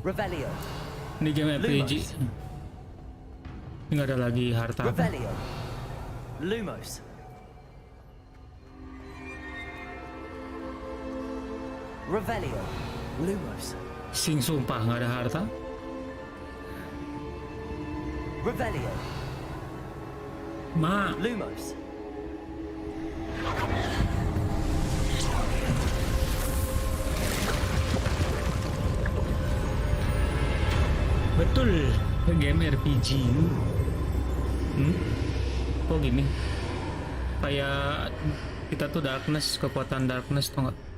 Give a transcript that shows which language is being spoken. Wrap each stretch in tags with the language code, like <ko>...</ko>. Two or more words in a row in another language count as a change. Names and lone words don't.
<id>Revelio. Ini game RPG. Ini nggak ada lagi harta. Revelio. Lumos. Revelio. Lumos. Sing sumpah nggak ada harta. Revelio. Ma. Lumos. Betul, game RPG. Kok gini? Kayak kita tuh darkness, kekuatan darkness tuh nggak?</id>